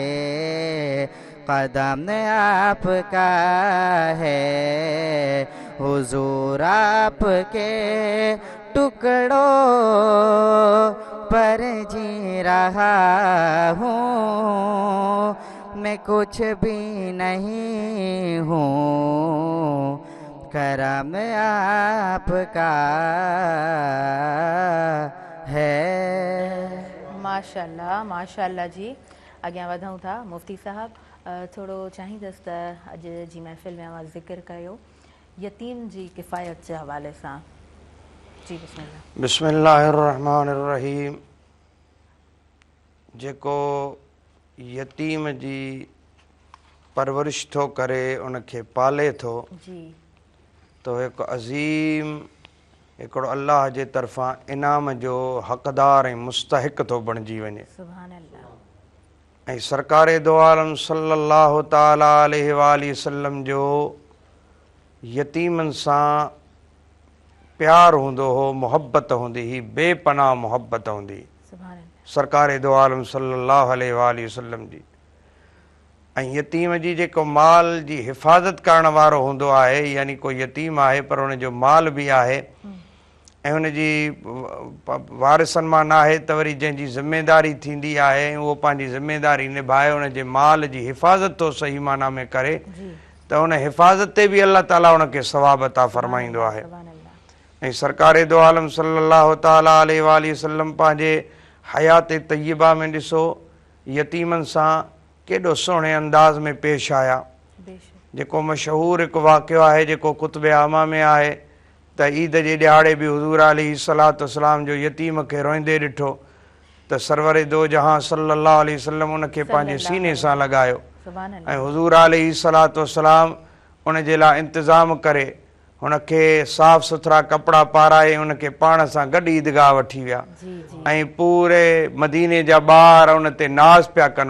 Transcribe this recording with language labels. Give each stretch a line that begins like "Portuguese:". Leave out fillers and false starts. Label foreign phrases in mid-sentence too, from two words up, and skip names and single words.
Urdu: قدم آپ کا ہے حضور آپ کے ٹکڑوں پر جی رہا ہوں میں کچھ بھی نہیں ہوں کرم آپ کا ہے
Sindhi: माशाअल्लाह जी अॻियां वधूं था मुफ्ती साहब थोरो चाहींदसि त अॼु जी महफ़िल में अवां ज़िक्र कयो यतीम जी किफ़ायत जे हवाले सां जी बिस्मिल्लाह बिस्मिल्लाहिर्रहमानिर्रहीम जेको यतीम जी परवरिश थो करे उनखे पाले थो जी तो हिकु अज़ीम हिकिड़ो अल्लाह जे तरफ़ां इनाम जो हक़दार ऐं मुस्तहिक़ थो बणिजी वञे
Arabic: سبحان الله
Sindhi: ऐं सरकारे दो आलम
Arabic: صلى الله تعالى عليه وآله وسلم
Sindhi: जो यतीमनि सां प्यार हूंदो हो मुहब्बत हूंदी हुई बेपनाह मुहब्बत हूंदी
Arabic: سبحان الله
Sindhi: सरकारे दो आलम
Arabic: صلى الله عليه وآله وسلم
Sindhi: जी ऐं यतीम जी जेको माल जी हिफ़ाज़त करण वारो हूंदो आहे यानी कोई यतीम आहे पर उन जो माल बि आहे ऐं उन जी वारिसनि मां न आहे त वरी जंहिंजी ज़िमेदारी थींदी आहे ऐं उहो पंहिंजी ज़िमेदारी निभाए उन जे माल जी हिफ़ाज़त थो सही माना में करे त उन हिफ़ाज़त ते बि अल्लाह ताला उनखे सवाब अता फ़रमाईंदो आहे
Arabic: سبحان الله
Sindhi: ऐं सरकारे दो आलम
Arabic: صلى الله تعالى عليه وآله وسلم
Sindhi: पंहिंजे हयात तय्यबा में ॾिसो यतीमनि सां केॾो सुहिणे अंदाज़ में पेश आया बेशक जेको मशहूर हिकु वाक़ियो आहे जेको कुतुब आमा में आहे त ईद जे ॾियारे बि हुज़ूर
Arabic: عليه الصلاة والسلام
Sindhi: जो यतीम खे रोईंदे ॾिठो त सरवर दो जहां
Arabic: صلى الله عليه وسلم
Sindhi: उनखे पंहिंजे सीने सां लॻायो ऐं हुज़ूर
Arabic: عليه الصلاة والسلام
Sindhi: उन जे लाइ इंतज़ाम करे हुनखे साफ़ सुथरा कपिड़ा पाराए उनखे पाण सां गॾु ईदगाह वठी विया ऐं पूरे मदीने जा ॿार उन ते नाज़ पिया कनि।